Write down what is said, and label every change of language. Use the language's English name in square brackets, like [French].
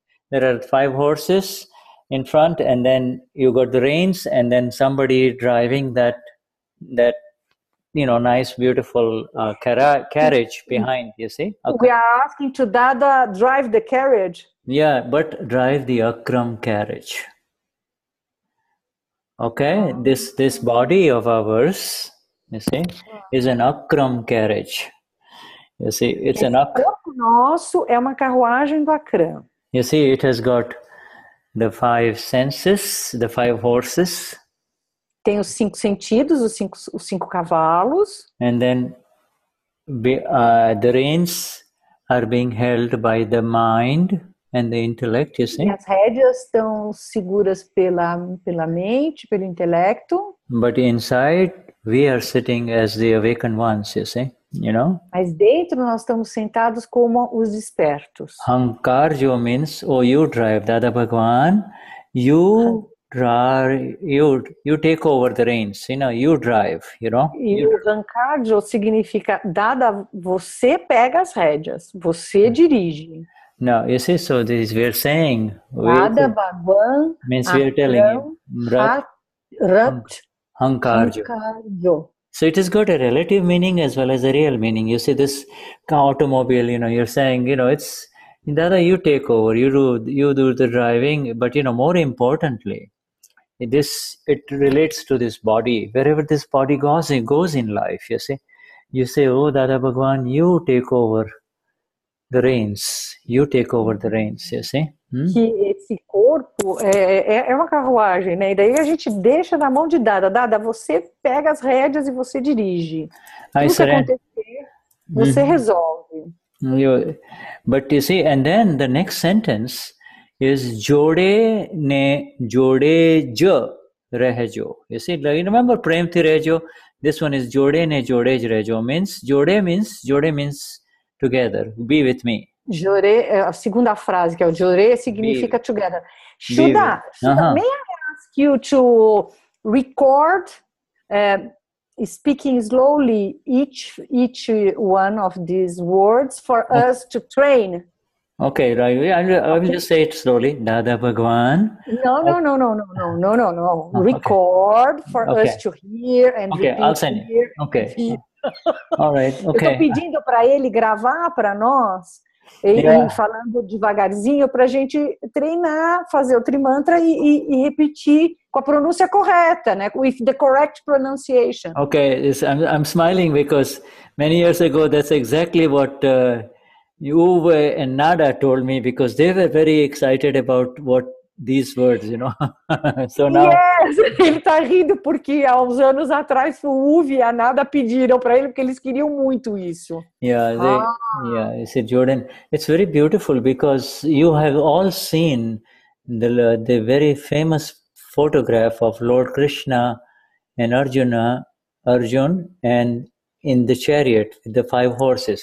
[English] There are 5 horses in front, and then you got the reins, and then somebody driving that nice, beautiful carriage behind, you see. Okay. We are asking to Dada drive the carriage. Yeah, but drive the Akram carriage. Okay, this body of ours, you see, is an Akram carriage. You see, it's an Akram. [Portuguese] O corpo nosso é uma carruagem do Akram. [English] You see, it has got the 5 senses, the 5 horses. [Portuguese] Tem os 5 sentidos, os cinco cavalos. [English] And then the reins are being held by the mind and the intellect, you see. [Portuguese] E as rédeas estão seguras pela mente, pelo intelecto. [English] But inside, we are sitting as the awakened ones, you see. [Portuguese] Mas dentro nós estamos sentados como os despertos. [English] Hankarjo means, you drive, Dada Bhagwan, you drive, you take over the reins, you drive, [Portuguese] E o Hankarjo significa, Dada, você pega as rédeas, você dirige. [English] Now, you see, so this we are saying, Dada Bhagwan, means we are telling you, [Gujarati] Rat, Hankarjo. [English] So it has got a relative meaning as well as a real meaning. You see, this automobile, you're saying, it's, Dada, you take over, you do the driving, but more importantly, it relates to this body. Wherever this body goes in life, you see. You say, oh, Dada Bhagwan, you take over the reins. You take over the reins, you see. [Portuguese] Que esse corpo é uma carruagem, né? E daí a gente deixa na mão de Dada. Dada, você pega as rédeas e você dirige. Tudo que acontecer, você resolve. [English] But you see, and then the next sentence is [Gujarati] Jode ne Jode jo rejo. [English] You see, you remember [Gujarati] Premti rejo? [English] This one is [Gujarati] Jode ne Jode rejo. [English] Jode means together, be with me. [Portuguese] Jore, a segunda frase, que é o Jore, significa together. [English] Shuddha, may I ask you to record, speaking slowly, each one of these words for us to train? Okay, right. I will just say it slowly. Dada Bhagwan. No. Record for us to hear and Okay, I'll send it. here. Okay. All right. [Portuguese] Eu estou pedindo para ele gravar para nós e falando devagarzinho para a gente treinar, fazer o Trimantra e repetir com a pronúncia correta, né? [English] With the correct pronunciation. Okay, I'm smiling because many years ago that's exactly what Uwe and Nada told me, because they were very excited about what these words, So now. [Portuguese] Yes, ele está rindo porque há uns anos atrás o Uwe e a Nada pediram para ele porque eles queriam muito isso. [English] You see, Jordan, it's very beautiful because you have all seen the very famous photograph of Lord Krishna and Arjun, and in the chariot with the 5 horses.